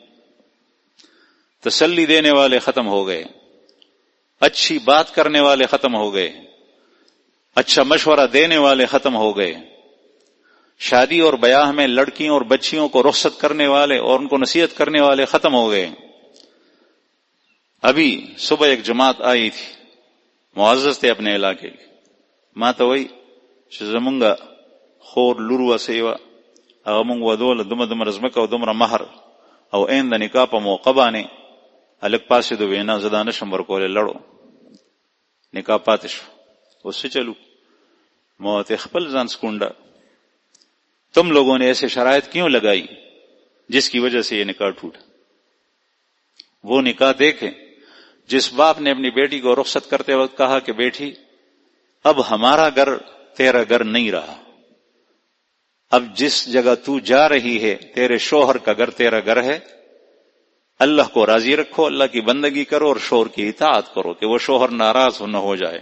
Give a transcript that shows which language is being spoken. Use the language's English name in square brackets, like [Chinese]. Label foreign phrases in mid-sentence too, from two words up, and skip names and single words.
[Urdu] تسلی دینے والے ختم ہو گئے، اچھی بات کرنے والے ختم ہو گئے، اچھا مشورہ دینے والے ختم ہو گئے، شادی اور بیاہ میں لڑکیوں اور بچیوں کو رخصت کرنے والے اور ان کو نصیحت کرنے والے ختم ہو گئے۔ ابھی صبح ایک جماعت آئی تھی، معزز تھے اپنے علاقے کی، [Pashto] ما ته وای چې زمونږ خور لور وسیوه هغه مونږ ودوله دومره ځمکه او دومره مهر او عین د نکاح په موقع باندې هلک پاسېدو، وینا زه دا نشم ورکولی، لړو نکاح پاتې شو۔ اوس څه چلو؟ ما ورته خپل ځان سکونډه، [Urdu] تم لوگوں نے ایسے شرائط کیوں لگائی جس کی وجہ سے یہ نکاح ٹوٹا؟ وہ نکاح دیکھیں جس باپ نے اپنی بیٹی کو رخصت کرتے وقت کہا کہ بیٹی اب ہمارا گھر تیرا گھر نہیں رہا، اب جس جگہ تو جا رہی ہے تیرے شوہر کا گھر تیرا گھر ہے، اللہ کو راضی رکھو، اللہ کی بندگی کرو اور شوہر کی اطاعت کرو کہ وہ شوہر ناراض نہ ہو جائے۔